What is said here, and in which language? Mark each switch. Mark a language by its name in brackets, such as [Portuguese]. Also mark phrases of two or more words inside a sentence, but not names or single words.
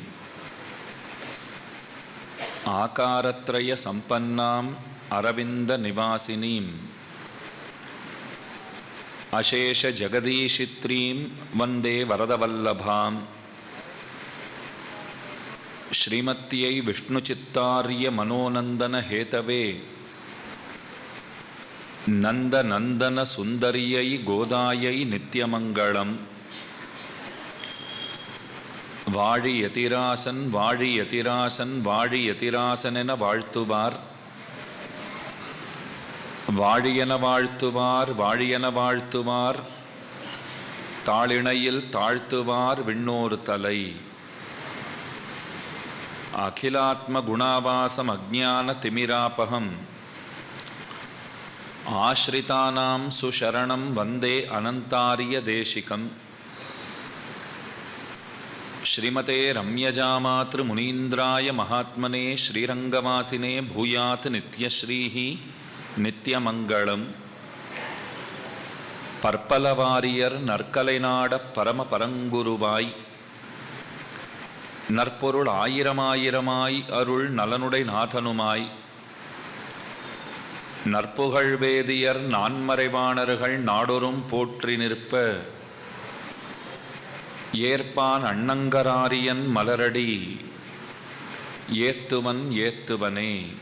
[Sanskrit] आकारत्रयसम्पन्नाम् अरविन्दनिवासिनीं अशेषजगदीशित्रीं वन्दे वरदवल्लभाम्। श्रीमत्यै विष्णुचित्तार्य मनोनन्दन हेतवे नन्दनन्दन सुन्दर्यै गोदायै नित्यमङ्गलम्। [Tamil] வாழியதிராசன் வாழியதிராசன் வாழியதிராசனென வாழ்த்துவார், வாழியன வாழ்த்துவார் வாழியன வாழ்த்துவார், தாளிணையில் தாழ்த்துவார் விண்ணோர் தலை. [Sanskrit] अखिलात्म गुणावासम् अज्ञान तिमिरापहम् आश्रितानाम् सुशरणम् वन्दे अनन्तार्य देशिकम्. श्रीमते रम्यजामातृ मुनीन्द्राय महात्मने श्रीरंगवासिने भूयात् नित्यश्रीः नित्यमंगलम्. [Tamil] பற்பலவாரியர் நற்கலைநாட பரம பரங்குருவாய் நற்பொருள் ஆயிரமாயிரமாய் அருள் நலனுடை நாதனுமாய் நற்புகழ் வேதியர் நான்மறைவாணர்கள் நாடொரும் போற்றி நிற்ப ஏற்பான் அண்ணங்கராரியன் மலரடி ஏத்துவன் ஏத்துவனே.